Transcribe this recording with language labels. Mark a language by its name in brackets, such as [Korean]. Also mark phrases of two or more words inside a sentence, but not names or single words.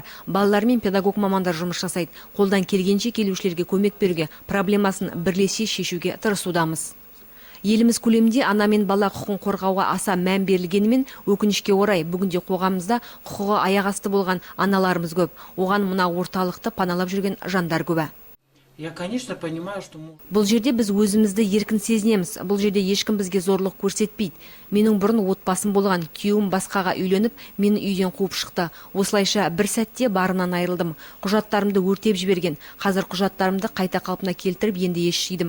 [Kazakh] Балалармен педагог мамандар жұмыс жасайды. Қолдан келгенше келушілерге көмек беруге, проблемасын бірлесе шешуге тырысудамыз. Еліміз көлемінде ана мен бала құқығын қорғауға аса мән берілгенімен, өкінішке орай бүгінде қоғамымызда құқығы аяқ асты болған аналарымыз көп. Оған мына орталықты паналап жүрген жандар көп. [Russian] Я, конечно, понимаю, что... [Kazakh] Бұл жерде біз өзімізді еркін сезінеміз. Бұл жерде ешкім бізге зорлық көрсетпейді. Менің бұрын отбасым болған, күйеуім басқаға үйленіп, мені үйден қуып шықты. Осылайша бір сәтте барынан айырылдым. Құжаттарымды өртеп жіберген. Қазір құжаттарымды қайта қалпына келтіріп, енді еш жидым.